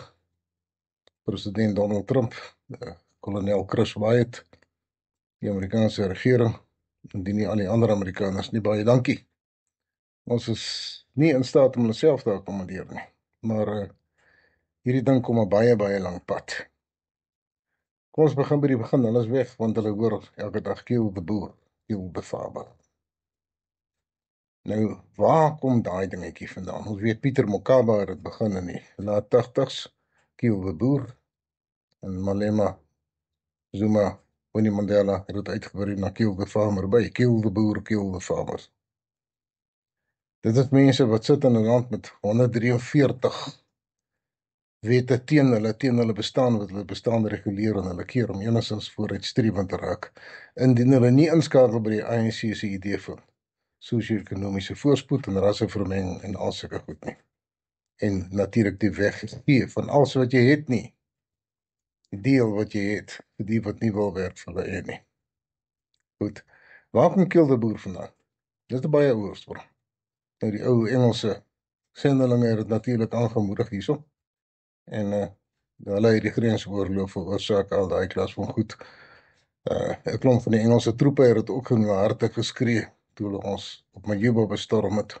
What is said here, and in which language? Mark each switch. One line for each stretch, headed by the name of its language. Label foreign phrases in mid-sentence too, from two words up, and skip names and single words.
Afrikaans: President Donald Trump, kolonel Chris Wyatt, die Amerikaanse regering, indien nie al die ander Amerikaners nie, baie dankie. Ons is nie in staat om hulle self te akkommodeer nie, maar hierdie ding kom 'n baie lang pad. Kom ons begin by die begin, hulle is weg, want hulle hoor elke dag
English: kill the boer, kill the farmer.
Afrikaans: Nou, waar kom daai dingetjie vandaan? Ons weet Pieter Mokaba het dit begin in die laat 80s,
English: kill the boer,
Afrikaans: en Malema Zuma, Winnie Mandela het dit uitgebrei na
English: kill the farmer
Afrikaans: by,
English: kill the boer, kill the farmers.
Afrikaans: Dit is mense wat sit in 'n land met 143 wette teen hulle bestaan, wat hulle bestaan reguleer en hulle keer om enigstens vooruitstrevend te raak, indien hulle nie inskakel by die ANC se idee van sosio-ekonomiese voorspoed en rassevermenging en al sulke goed nie. En natuurlik die weggee van alles wat jy het nie. Die deel wat jy het, vir die wat nie wil werk vir hulle nie. Goed, waar kom
English: kill the boer
Afrikaans: vandaan? Dit is 'n baie ou oorsprong. Nou die ou Engelse sendelinge het dit natuurlik aangemoedig hierso. En hulle het die grensoorlog veroorsaak, al daai klas van goed. 'n klomp van die Engelse troepe het dit ook in hulle harte geskree, toe hulle ons op Majuba bestorm het.